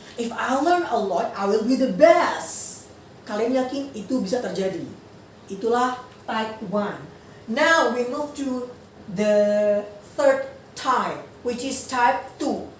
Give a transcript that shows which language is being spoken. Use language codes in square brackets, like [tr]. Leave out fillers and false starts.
[en] If I learn a lot, I will be the best. [id] Kalian yakin itu bisa terjadi? Itulah type 1. [en] Now we move to the third type, which is type 2.